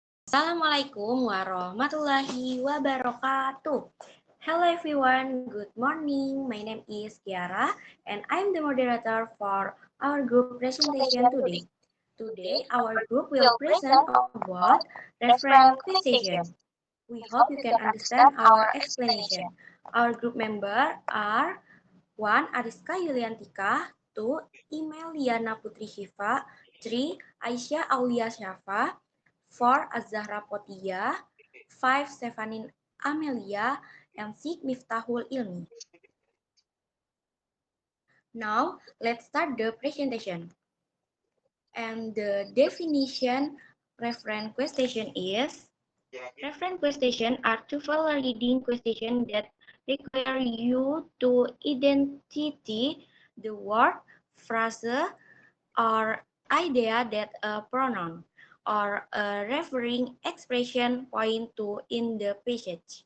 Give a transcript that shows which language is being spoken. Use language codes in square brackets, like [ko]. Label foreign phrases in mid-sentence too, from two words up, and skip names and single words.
[ar] السلام عليكم ورحمة الله وبركاته. [en] Hello everyone, good morning. My name is Kiara and I'm the moderator for our group presentation today. Today, our group will present about reference question. We hope you can understand our explanation. Our group member are 1. Ariska Yuliantika, 2. Imeliana Putri Syifa, 3. Aisyah Aulia Syafa, 4. Az-Zahra Potia, 5. Stefanin Amelia, and 6. Miftahul Ilmi. Now, let's start the presentation. And the definition reference question is: reference questions are TOEFL reading questions that require you to identify the word, phrase, or idea that a pronoun or a referring expression point to in the passage.